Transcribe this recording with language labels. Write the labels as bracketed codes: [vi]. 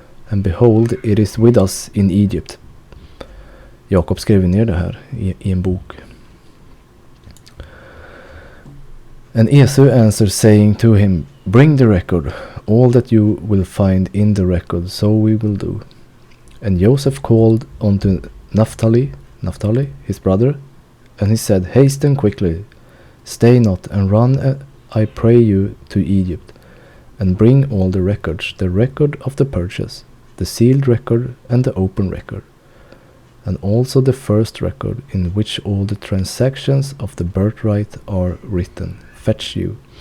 [en] And behold, it is with us in Egypt. [sv] Jakob skrev ner det här i en bok. [en] And Esau answered, saying to him, Bring the record, all that you will find in the record, so we will do. And Joseph called unto Naphtali, his brother, and he said, Hasten quickly, stay not, and run, I pray you, to Egypt, and bring all the records, the record of the purchase, the sealed record, and the open record, and also the first record, in which all the transactions of the birthright are written. Fetch you.